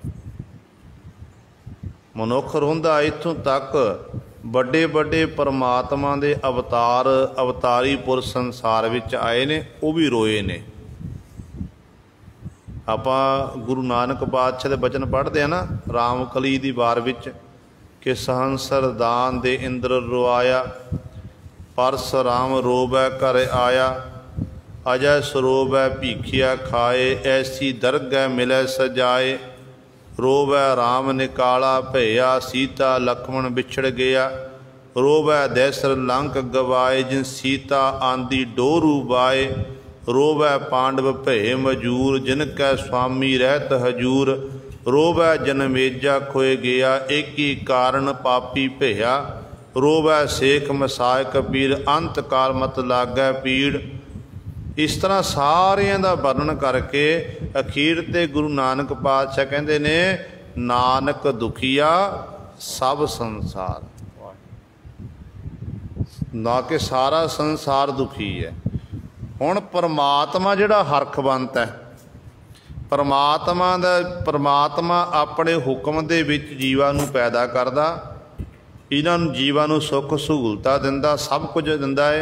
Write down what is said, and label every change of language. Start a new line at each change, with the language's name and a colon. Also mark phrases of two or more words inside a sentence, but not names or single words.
Punjabi: ਮਨੁੱਖ ਰੋਂਦਾ ਇੱਥੋਂ ਤੱਕ ਵੱਡੇ ਵੱਡੇ ਪਰਮਾਤਮਾ ਦੇ ਅਵਤਾਰ ਅਵਤਾਰੀ ਪੁਰਖ ਸੰਸਾਰ ਵਿੱਚ ਆਏ ਨੇ, ਉਹ ਵੀ ਰੋਏ ਨੇ। ਆਪਾਂ ਗੁਰੂ ਨਾਨਕ ਪਾਤਸ਼ਾਹ ਦੇ ਬਚਨ ਪੜ੍ਹਦੇ ਆਂ ਨਾ, ਰਾਮਕਲੀ ਦੀ ਵਾਰ ਵਿੱਚ ਕਿ ਸਹੰਸਰ ਦਾਨ ਦੇ ਇੰਦ੍ਰ ਰੋਆਇਆ, ਪਰਸਰਾਮ ਰੋਵੈ ਘਰ ਆਇਆ। ਅਜੈ ਸੁ ਰੋਵੈ ਭੀਖਿਆ ਖਾਇ, ਐਸੀ ਦਰਗਹ ਮਿਲੈ ਸਜਾਇ। ਰੋਵੈ ਰਾਮ ਨਿਕਾਲਾ ਭਇਆ, ਸੀਤਾ ਲਖਮਣ ਵਿਛੁੜ ਗਇਆ। ਰੋਵੈ ਦਹਸਿਰ ਲੰਕ ਗਵਾਇ, ਜਿਨ ਸੀਤਾ ਆਂਦੀ ਡਉਰੂ ਵਾਇ। ਰੋਵੈ ਪਾਂਡਵ ਭਏ ਮਜੂਰ, ਜਿਨਕੈ ਸੁਆਮੀ ਰਹਤ ਹਜੂਰ। ਰੋਵੈ ਜਨਮੇਜਾ ਖੋਇ ਗਇਆ, ਏਕੀ ਕਾਰਣ ਪਾਪੀ ਭਇਆ। ਰੋਵੈ ਸੇਖ ਮਸਾਇਕ ਪੀਰ, ਅੰਤ ਕਾਲ ਮਤ ਲਾਗੈ ਭੀੜ। ਇਸ ਤਰ੍ਹਾਂ ਸਾਰਿਆਂ ਦਾ ਵਰਣਨ ਕਰਕੇ ਅਖੀਰ ਤੇ ਗੁਰੂ ਨਾਨਕ ਪਾਤਸ਼ਾਹ ਕਹਿੰਦੇ ਨੇ ਨਾਨਕ ਦੁਖੀਆ ਸਭ ਸੰਸਾਰ, ਨਾ ਕਿ ਸਾਰਾ ਸੰਸਾਰ ਦੁਖੀ ਹੈ। ਹੁਣ ਪਰਮਾਤਮਾ ਜਿਹੜਾ ਹਰਖਵੰਤ ਹੈ, ਪਰਮਾਤਮਾ ਆਪਣੇ ਹੁਕਮ ਦੇ ਵਿੱਚ ਜੀਵਾਂ ਨੂੰ ਪੈਦਾ ਕਰਦਾ, ਇਨ੍ਹਾਂ ਨੂੰ ਜੀਵਾਂ ਨੂੰ ਸੁੱਖ ਸਹੂਲਤਾਂ ਦਿੰਦਾ, ਸਭ ਕੁਝ ਦਿੰਦਾ ਹੈ।